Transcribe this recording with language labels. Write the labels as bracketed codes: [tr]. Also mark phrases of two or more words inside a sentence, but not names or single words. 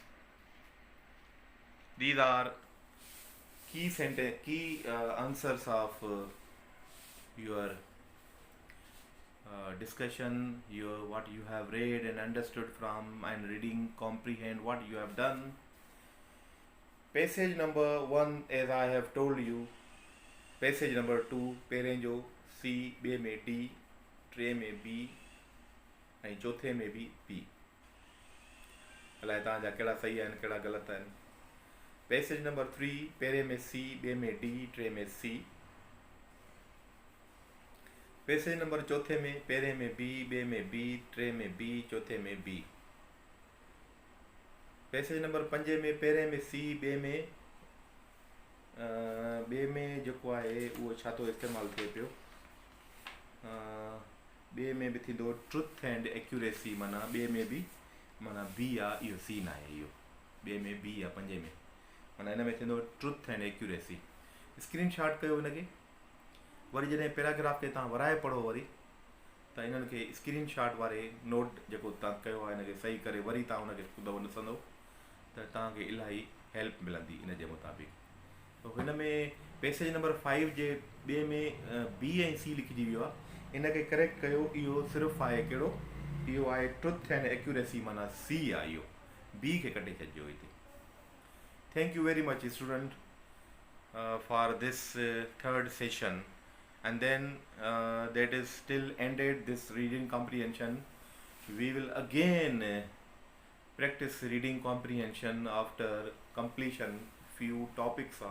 [en] These are key answers of your discussion, what you have read and understood from, and reading, comprehend what you have done. Passage number 1, as I have told you. Passage number 2, [sd] पहिरें जो C, ॿिए में D, टे में B ऐं चौथे में बि P. अलाए तव्हांजा कहिड़ा सही आहिनि कहिड़ा ग़लति आहिनि. [en] passage number [sd] 3, पहिरें में C, ॿिए में D, टे में C. [en] passage number [sd] चौथे में पहिरें में B, ॿिए में B, टे में B, चौथे में B. [en] passage number [sd] 5 में पहिरें में C, ॿिए में जेको आहे उहो छा थो इस्तेमालु थिए पियो, ॿिए में बि थींदो [en] truth and accuracy, [sd] माना ॿिए में बि माना B आहे, इहो C न आहे, इहो ॿिए में B आहे 5 में, माना हिन में थींदो [en] truth and accuracy. [sd] स्क्रीन शॉट कयो हिनखे, वरी जॾहिं पैराग्राफ खे तव्हां वराए पढ़ो वरी त इन्हनि खे स्क्रीन शॉट वारे नोट जेको तव्हां कयो आहे हिनखे सही करे वरी तव्हां हुनखे दफ़ो ॾिसंदो त तव्हांखे इलाही हेल्प मिलंदी इन जे मुताबिक़. त हिन में [en] passage number [sd] 5 जे ॿिए में B ऐं C लिखिजी वियो आहे, इनखे करेक्ट कयो. इहो सिर्फ़ु आहे कहिड़ो, इहो आहे [en] truth and accuracy, [sd] माना C आहे, इहो B खे कटे छॾिजो हिते. [en] Thank you very much student for this third session, and then that is still ended this reading comprehension. We will again practice reading comprehension after completion few topics of grammars.